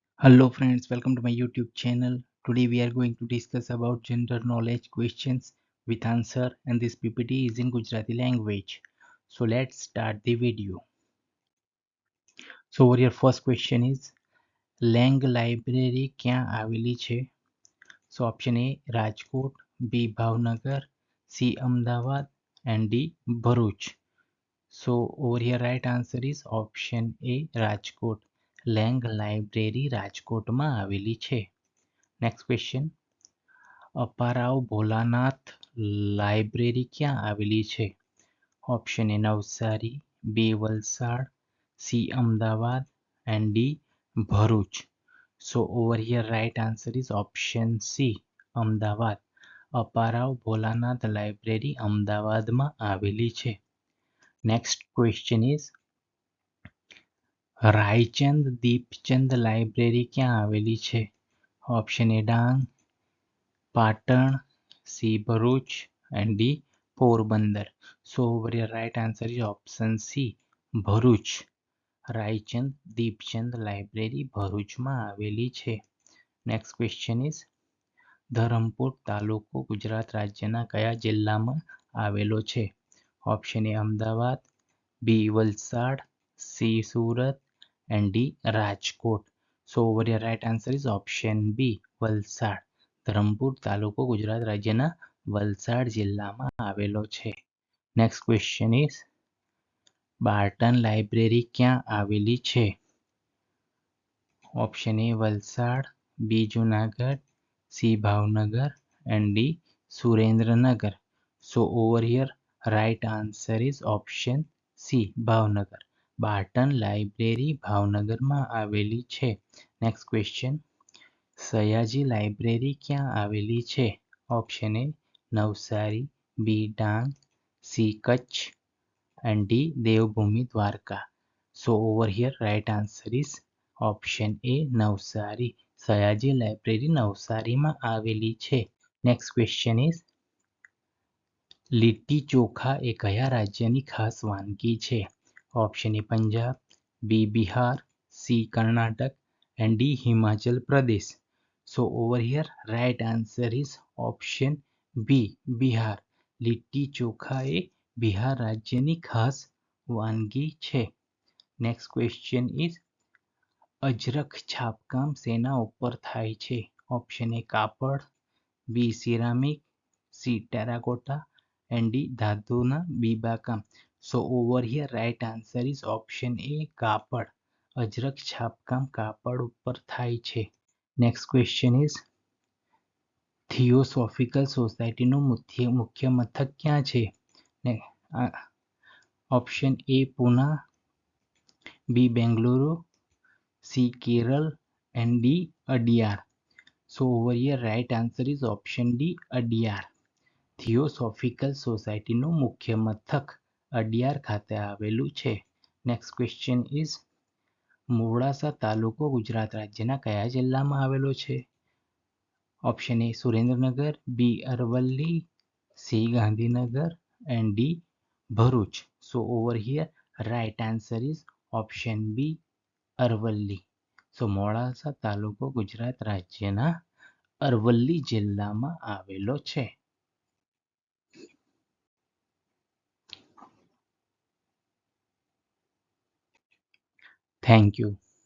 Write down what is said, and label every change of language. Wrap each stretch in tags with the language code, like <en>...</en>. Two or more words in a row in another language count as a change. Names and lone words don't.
<en>Hello friends, welcome to my YouTube channel. Today we are going to discuss about general knowledge questions with answer, and this PPT is in Gujarati language. So let's start the video. So your first question is Lang Library</en> <gu>ક્યાં આવેલી છે?</gu> <en>So option A રાજકોટ, B ભાવનગર, C અમદાવાદ and D ભરૂચ. So over here right answer is option A રાજકોટ.</en> <gu>Lang Library રાજકોટમાં આવેલી છે.</gu> <en>Next question.</en> <gu>અપારાવ ભોલાનાથ લાઇબ્રેરી ક્યાં આવેલી છે?</gu> <en>option A નવસારી, બી વલસાડ, સી અમદાવાદ and D ભરૂચ. So over here right answer is option C અમદાવાદ.</en> <gu>અપારાવ ભોલાનાથ લાઇબ્રેરી અમદાવાદમાં આવેલી છે.</gu> <en>Next question is</en> <gu>રાયચંદ દીપચંદ લાઇબ્રેરી ક્યાં આવેલી છે?</gu> <en>option A ડાંગ, પાટણ, C ભરૂચ and D પોરબંદર. So over here right answer is option C ભરૂચ.</en> <gu>રાયચંદ દીપચંદ લાઇબ્રેરી ભરૂચમાં આવેલી છે.</gu> <en>Next question is</en> <gu>ધરમપુર તાલુકો ગુજરાત રાજ્યના કયા જિલ્લામાં આવેલો છે?</gu> <en>option A અમદાવાદ, B વલસાડ, C સુરત and D રાજકોટ. So over here right answer is option B વલસાડ.</en> <gu>ધરમપુર તાલુકો ગુજરાત રાજ્યના વલસાડ જિલ્લામાં આવેલો છે.</gu> <en>Next question is</en> <gu>બાર્ટન લાઇબ્રેરી ક્યાં આવેલી છે?</gu> <en>option A વલસાડ, બી જુનાગઢ, સી ભાવનગર and D સુરેન્દ્રનગર. So over here right answer is option C ભાવનગર.</en> <gu>બાર્ટન લાઇબ્રેરી ભાવનગરમાં આવેલી છે.</gu> <en>Next question</en> <gu>સયાજી લાઇબ્રેરી ક્યાં આવેલી છે?</gu> <en>option A નવસારી, બી ડાંગ, સી કચ્છ and D દેવભૂમિ દ્વારકા. So over here right answer is option A નવસારી.</en> <gu>સયાજી લાઇબ્રેરી નવસારીમાં આવેલી છે.</gu> <en>Next question is</en> <gu>લીટી ચોખા એ કયા રાજ્યની ખાસ વાનગી છે?</gu> <en>option A પંજાબ, બી બિહાર, સી કર્ણાટક and D હિમાચલ પ્રદેશ. So over here right answer is option B બિહાર.</en> <gu>લીટી ચોખા એ બિહાર રાજ્યની ખાસ વાનગી છે.</gu> <en>Next question is</en> <gu>અજરખ છાપકામ શેના ઉપર થાય છે?</gu> <en>option A કાપડ, બી સિરામિક, સી ટેરાકોટા and D</en> <gu>ધાતુના બીબાકામ.</gu> <en>So over here right answer is option A કાપડ.</en> <gu>અજરખ છાપકામ કાપડ ઉપર થાય છે.</gu> <en>Next question is</en> <gu>થિયોસોફિકલ સોસાયટીનું મુખ્ય મથક ક્યાં છે?</gu> <en>option A પુના, બી બેંગલુરુ, સી કેરળ and D અડિયાર. So over here right answer is option D અડિયાર.</en> <gu>થિયોસોફિકલ સોસાયટીનું મુખ્ય મથક અડિયાર ખાતે આવેલું છે.</gu> <en>Next question is</en> <gu>મોડાસા તાલુકો ગુજરાત રાજ્યના કયા જિલ્લામાં આવેલો છે?</gu> <en>option A સુરેન્દ્રનગર, બી અરવલ્લી, સી ગાંધીનગર and D ભરૂચ. So over here right answer is option B અરવલ્લી.</en> <gu>So મોડાસા તાલુકો ગુજરાત રાજ્યના અરવલ્લી જિલ્લામાં આવેલો છે.</gu> <en>Thank you.</en>